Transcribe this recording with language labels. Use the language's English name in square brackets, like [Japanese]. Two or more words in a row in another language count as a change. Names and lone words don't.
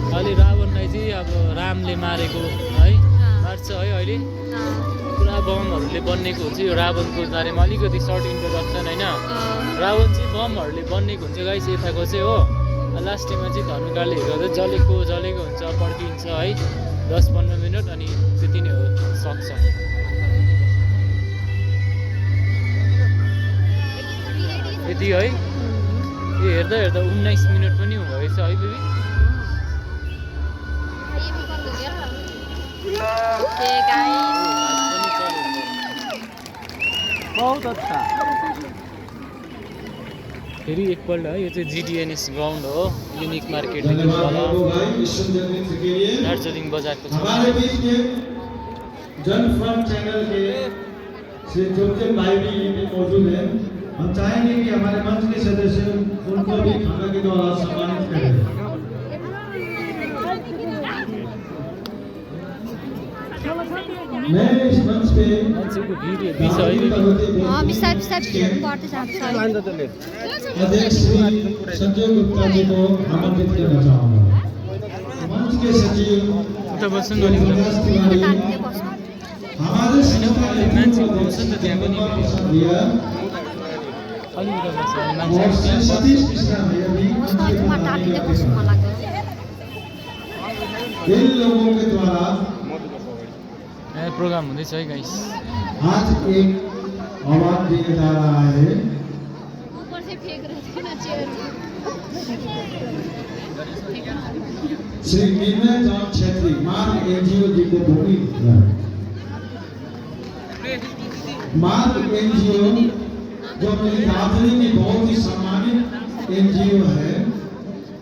[Nepali] अहिले रावणलाई चाहिँ अब रामले मारेको है मार्छ है अहिले पुरा बमहरूले बन्नेको हुन्छ यो रावणको बारेमा अलिकति [English] short introduction [Nepali] होइन रावण चाहिँ बमहरूले बन्नेको हुन्छ गाइस यताको चाहिँ हो लास्टमा चाहिँ धनुकाले हेर्दा जलेको हुन्छ पड्किन्छ है 10-15 मिनट अनि त्यति नै हो सक्छ यति है ए हेर्दा 19 मिनट पनि भएछ है बेबी [English] okay guys [Hindi] बहुत अच्छा [Nepali] फेरि एकपल्ट है यो चाहिँ जिडिएनएस ग्राउन्ड हो युनिक मार्केट दार्जिलिङ बजारको [Hindi] हमारे बीच में जनफ्रंट चैनल के श्री जोतेन भाई भी यहीं पे मौजूद हैं हम चाहेंगे कि हमारे मंच के सदस्य उनको भी खाना के द्वारा सम्मानित करें मैं इस मंच पे [Nepali] मान्छेको भिड हेर्दै छ है बिस्तारै बिस्तारै बढ्दै जान्छ [Hindi] अध्यक्ष श्री संजय गुप्ता जी को आमंत्रित करना चाहूँगा मंच के सचिव [Nepali] उता बस्नु न अलिक [Hindi] हमारे संस्था के [Nepali] मान्छे बस्छ नि त त्यहाँ पनि [Hindi] दिया [Nepali] अलिक उता बस्छ [Hindi] और [Nepali] मान्छे [Hindi] श्री सतीश मिश्रा भैया भी इन लोगों के द्वारा [Nepali] प्रोग्राम हुँदैछ है गाइस [Hindi] आज एक अवार्ड दिया जा रहा है श्री निर्मल जॉन छेत्री मार्ग एनजीओ जी को भूमि मार्ग एनजीओ जो मेरी दार्जिलिंग की बहुत ही सम्मानित एनजीओ है